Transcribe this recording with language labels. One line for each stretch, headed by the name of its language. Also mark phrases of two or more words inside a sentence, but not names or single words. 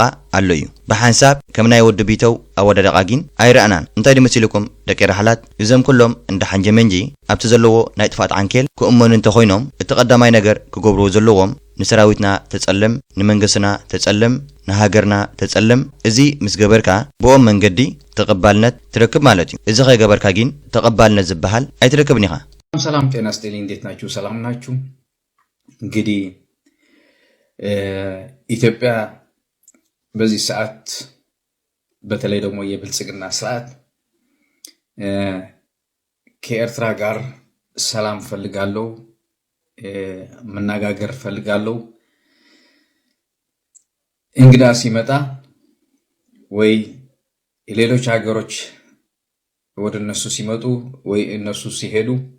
Tigrinya: ኣሎ እዩ ብሓንሳብ ከም ናይ ወዲ ቢተው ኣወዳደቓ ግን ኣይረአናን እንታይ ድመሲልኩም ደቂ ራሕላት እዞም ኩሎም እንደ ሓንጀ መንጂ ኣብቲ ዘለዎ ናይ ጥፋት ዓንኬል ክእመኑ እንተኾይኖም እቲ ቀዳማይ ነገር ክገብርዎ ዘለዎም ንሰራዊትና ተጸልም ንመንግስትና ተጸልም ንሃገርና ተጸልም እዚ ምስ ገበርካ ብኦም መንገዲ ተቐባልነት ትረክብ ማለት እዩ እዚ ኸይገበርካ ግን ተቐባልነት ዝበሃል ኣይትረክብን ኢኻ
Amharic: ሰላም ጤና ይስጥልኝ እንዴት ናችሁ ሰላም ናችሁ እንግዲህ ኢትዮጵያ በዚህ ሰዓት በተለይ ደግሞ የብልጽግና ስርዓት ከኤርትራ ጋር ሰላም ፈልጋለሁ መነጋገር ፈልጋለሁ እንግዳ ሲመጣ ወይ ሌሎች ሀገሮች ወደ እነሱ ሲመጡ ወይ እነሱ ሲሄዱ